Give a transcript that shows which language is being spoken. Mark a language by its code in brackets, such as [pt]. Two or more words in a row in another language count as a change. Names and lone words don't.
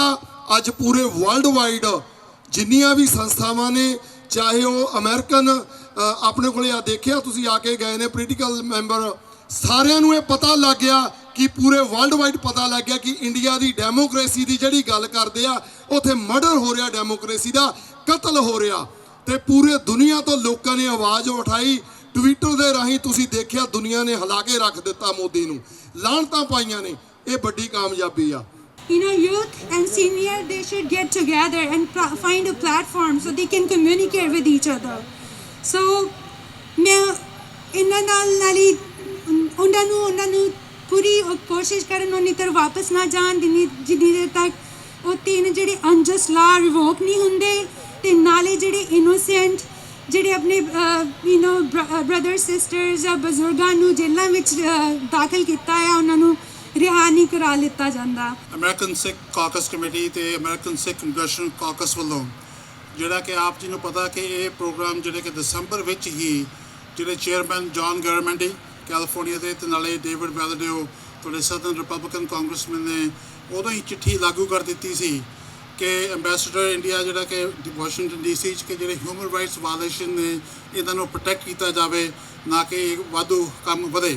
[pa] ਅੱਜ ਪੂਰੇ [en] world wide [pa] ਜਿੰਨੀਆਂ ਵੀ ਸੰਸਥਾਵਾਂ ਨੇ, ਚਾਹੇ ਉਹ ਅਮਰੀਕਨ, ਆਪਣੇ ਕੋਲੇ ਆ ਦੇਖਿਆ ਤੁਸੀਂ, ਆ ਕੇ ਗਏ ਨੇ [en] political member, [pa] ਸਾਰਿਆਂ ਨੂੰ ਇਹ ਪਤਾ ਲੱਗ ਗਿਆ ਕਿ ਪੂਰੇ [en] world wide [pa] ਪਤਾ ਲੱਗ ਗਿਆ ਕਿ ਇੰਡੀਆ ਦੀ ਡੈਮੋਕ੍ਰੇਸੀ ਦੀ ਜਿਹੜੀ ਗੱਲ ਕਰਦੇ ਆ, ਉੱਥੇ ਮਰਡਰ ਹੋ ਰਿਹਾ, ਡੈਮੋਕ੍ਰੇਸੀ ਦਾ ਕਤਲ ਹੋ ਰਿਹਾ। ਤੇ ਪੂਰੇ ਦੁਨੀਆ ਤੋਂ ਲੋਕਾਂ ਨੇ ਆਵਾਜ਼ ਉਠਾਈ। ਟਵਿੱਟਰ ਦੇ ਰਾਹੀਂ ਤੁਸੀਂ ਦੇਖਿਆ, ਦੁਨੀਆ ਨੇ ਹਿਲਾ ਕੇ ਰੱਖ ਦਿੱਤਾ ਮੋਦੀ ਨੂੰ, ਲਾਹਨਤਾਂ ਪਾਈਆਂ ਨੇ। ਇਹ ਵੱਡੀ ਕਾਮਯਾਬੀ ਆ। [en] You know, youth and senior, they should get together and find a platform so they can communicate with each other. So, [pa] ਮੈਂ ਇੰਨਾ ਨਾਲੀ ਉਨ੍ਹਾਂ ਨੇ ਪੂਰੀ ਕੋਸ਼ਿਸ਼ ਕਰਨ ਉੱਨੀ ਤਰ ਵਾਪਸ ਨਾ ਜਾਣ ਜਿੰਨੀ ਦੇਰ ਤੱਕ ਉਹ 3 ਜਿਹੜੇ [en] unjust law revoke [pa] ਨਹੀਂ ਹੁੰਦੇ, ਤੇ ਨਾਲੇ ਜਿਹੜੇ ਇਨੋਸੈਂਟ, ਜਿਹੜੇ ਆਪਣੇ [en] brother sisters [pa] ਜਾਂ ਬਜ਼ੁਰਗਾਂ ਨੂੰ ਜੇਲ੍ਹਾਂ ਵਿੱਚ ਦਾਖਲ ਕੀਤਾ ਆ, ਉਹਨਾਂ ਨੂੰ ਰਿਹਾ ਨਹੀਂ ਕਰਾ ਲਿੱਤਾ ਜਾਂਦਾ। ਅਮਰੀਕਨ ਸਿੱਖ ਕਾਕਸ ਕਮੇਟੀ ਤੇ ਅਮਰੀਕਨ ਸਿੱਖ ਕੰਗਰੈਸ਼ਨਲ ਕਾਕਸ ਵੱਲੋਂ ਜਿਹੜਾ ਕਿ ਆਪ ਜੀ ਨੂੰ ਪਤਾ ਕਿ ਇਹ ਪ੍ਰੋਗਰਾਮ ਜਿਹੜੇ ਕਿ ਦਸੰਬਰ ਵਿੱਚ ਹੀ ਜਿਹੜੇ ਚੇਅਰਮੈਨ ਜੌਨ ਗਵਰਨਮੈਂਟੀ ਕੈਲੀਫੋਰਨੀਆ ਦੇ, ਤੇ ਨਾਲੇ ਡੇਵਿਡ ਵੈਲਡਿਓ ਤੁਹਾਡੇ [en] Southern Republican congressman [pa] ਨੇ ਉਦੋਂ ਹੀ ਚਿੱਠੀ ਲਾਗੂ ਕਰ ਦਿੱਤੀ ਸੀ ਕਿ [en] ambassador India [pa] ਜਿਹੜਾ ਕਿ ਵਾਸ਼ਿੰਗਟਨ DC 'ਚ, ਕਿ ਜਿਹੜੇ [en] human rights violation [pa] ਨੇ ਇਹਨਾਂ ਨੂੰ ਪ੍ਰੋਟੈਕਟ ਕੀਤਾ ਜਾਵੇ, ਨਾ ਕਿ ਵਾਧੂ ਕੰਮ ਵਧੇ।